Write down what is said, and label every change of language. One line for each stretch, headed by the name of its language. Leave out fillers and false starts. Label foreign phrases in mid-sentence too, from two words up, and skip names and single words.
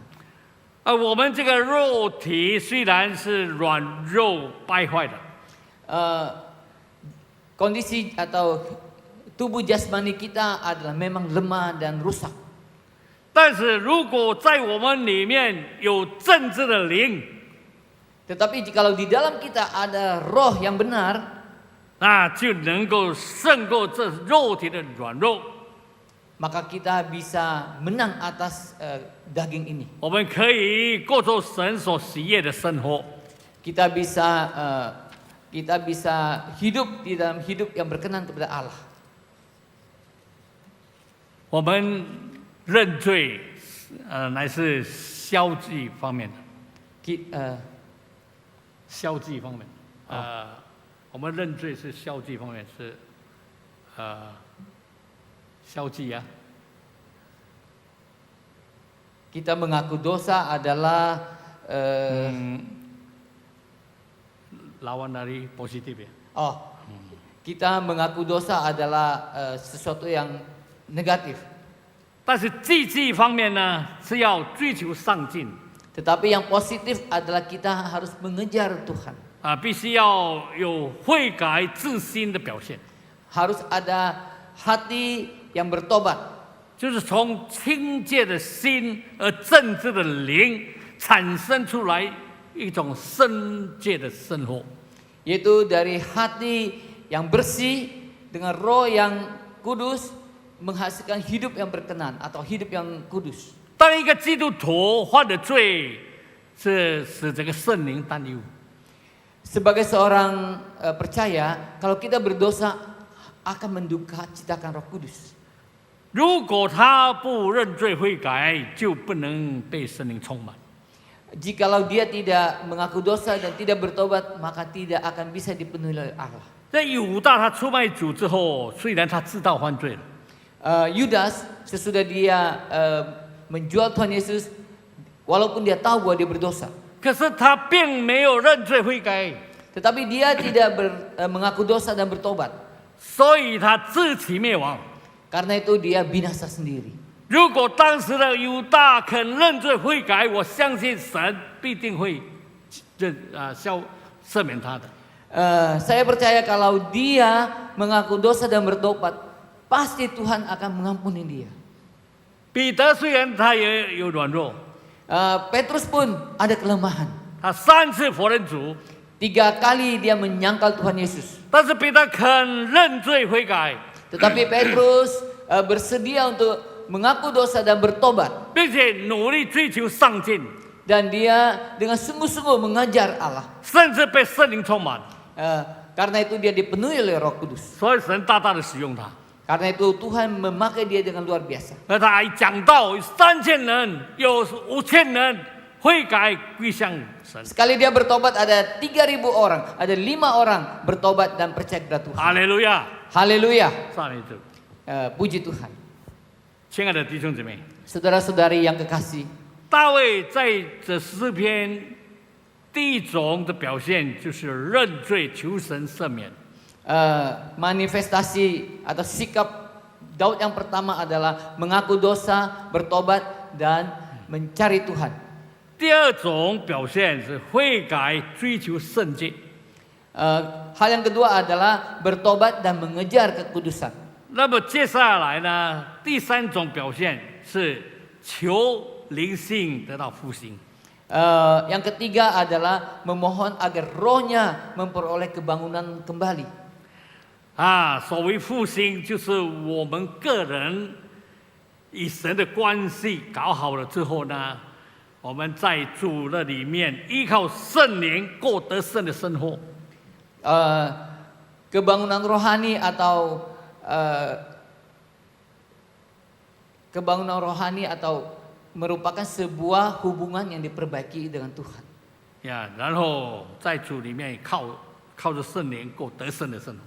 Chinese: 我们这个肉体虽然是软弱败坏的，
Indonesian: Kondisi atau tubuh jasmani kita adalah memang lemah dan rusak.
Chinese: 但是如果在我们里面有正直的灵，
Indonesian: Tetapi jikalau di dalam kita ada roh yang benar,
Chinese: 那就能够胜过这肉体的软弱。
Indonesian: maka kita bisa menang atas daging ini.
Chinese: 我们可以过着神所喜悦的生活。
Indonesian: Kita bisa hidup di dalam hidup yang berkenan kepada Allah.
Chinese: 我们认罪，乃是消极方面的， 消极方面。我们认罪是消极方面，是消极啊。
Indonesian: Kita mengaku dosa adalah lawan dari positif ya. kita mengaku dosa adalah sesuatu yang negatif.
Chinese: 但是积极方面呢，是要追求上进
Indonesian: Tetapi yang positif adalah kita harus mengejar Tuhan.
Chinese: 必须要有悔改自新的表现，
Indonesian: Harus ada hati yang bertobat.
Chinese: 就是从清洁的心而正直的灵产生出来一种圣洁的生活。
Indonesian: Yaitu dari hati yang bersih dengan roh yang kudus menghasilkan hidup yang berkenan atau hidup yang kudus.
Chinese: 当一个基督徒犯了罪，是使这个圣灵担忧。
Indonesian: Sebagai seorang percaya, kalau kita berdosa akan menduka citakan Roh Kudus.
Chinese: 如果他不认罪悔改，就不能被圣灵充满。
Indonesian: Jikalau dia tidak mengaku dosa dan tidak bertobat, maka tidak akan bisa dipenuhi oleh Allah.
Chinese: 在犹大他出卖主之后，虽然他知道犯罪了，
Indonesian: Yudas sesudah dia menjual Tuhan Yesus, walaupun dia tahu bahwa dia berdosa,
Chinese: 可是他并没有认罪悔改，
Indonesian: tetapi dia tidak mengaku dosa dan bertobat.
Chinese: 所以他自取灭亡。
Indonesian: Karena itu dia binasa sendiri.
Chinese: 如果当时的犹大肯认罪悔改，我相信神必定会赦免他的。
Indonesian: Saya percaya kalau dia mengaku dosa dan bertobat, pasti Tuhan akan mengampuni dia.
Chinese: 彼得虽然他也有软弱，
Indonesian: Petrus pun ada kelemahan.
Chinese: 他3次否认主，
Indonesian: 3 kali dia menyangkal Tuhan Yesus.
Chinese: 但是彼得肯认罪悔改，
Indonesian: Tetapi Petrus bersedia untuk mengaku dosa dan bertobat.
Chinese: 并且努力追求上进，
Indonesian: Dan dia dengan sungguh-sungguh mengajar Allah.
Chinese: 甚至被圣灵充满。
Indonesian: Karena itu dia dipenuhi oleh Roh Kudus.
Chinese: 所以神大大的使用他。
Indonesian: Karena itu Tuhan memakai dia dengan luar biasa.
Chinese: 而他还讲到有3000人，有5000人悔改归向神。
Indonesian: Sekali dia bertobat ada 3.000 orang, ada 5 orang bertobat dan percaya kepada Tuhan.
Chinese: 哈利路亚！
Indonesian: Haleluya.
Chinese: 赞美主，
Indonesian: Puji Tuhan.
Chinese: 亲爱的弟兄姊妹，
Indonesian: Saudara-saudari yang kekasih,
Chinese: 大卫在这诗篇第一种的表现就是认罪求神赦免。
Indonesian: manifestasi atau sikap Daud yang pertama adalah mengaku dosa, bertobat dan mencari Tuhan.
Chinese: 第二种表现是悔改追求圣洁。
Indonesian: Hal yang kedua adalah bertobat dan mengejar kekudusan.
Chinese: 那么接下来呢，第三种表现是求灵性得到复兴。
Indonesian: Yang ketiga adalah memohon agar rohnya memperoleh kebangunan kembali.
Chinese: 所谓复兴，就是我们个人与神的关系搞好了之后呢，我们在主的里面依靠圣灵过得胜的生活。
Indonesian: Kebangunan rohani atau merupakan sebuah hubungan yang diperbaiki dengan Tuhan.
Chinese: 呀，然后在主里面靠着圣灵过得胜的生活。